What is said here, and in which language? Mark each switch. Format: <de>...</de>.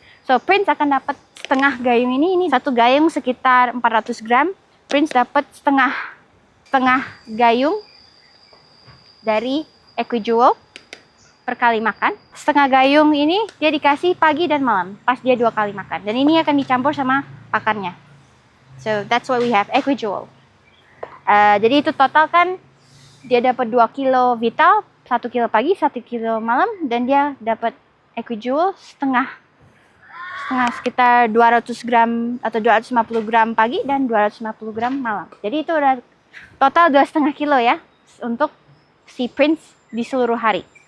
<id>So, Prince akan dapat setengah gayung ini satu gayung sekitar 400 gram. Prince dapat setengah gayung dari EcoJewel per kali makan. Setengah gayung ini dia dikasih pagi dan malam, pas dia 2 kali makan. Dan ini akan dicampur sama pakannya.</id> <en>So, that's what we have, EcoJewel.</en> <id>Jadi itu total kan dia dapat 2 kilo Vital, 1 kilo pagi, 1 kilo malam, dan dia dapat EcoJewel setengah sekitar 200 gram atau 250 gram pagi dan 250 gram malam. Jadi itu udah total 2,5 kilo ya untuk si Prince di seluruh hari.</id>